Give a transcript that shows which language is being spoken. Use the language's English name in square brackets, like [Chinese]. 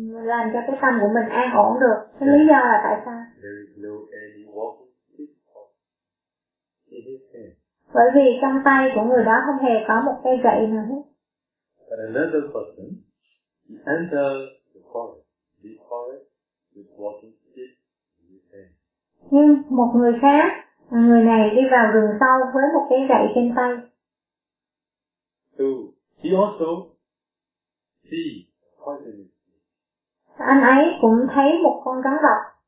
[Vietnamese] làm cho cái tâm của mình an ổn được. Cái lý do là tại sao? [English] There is no any walking stick or anything. [Vietnamese] Bởi vì trong tay của người đó không hề có một cây gậy nào hết. [English] But another person, he enters the forest. The forest with walking stick in his hand. [Vietnamese] Nhưng một người khác, người này đi vào rừng sâu với một cái gậy trên tay. [English] So, he also sees poisonous. [Vietnamese] Anh ấy cũng thấy một con rắn độc.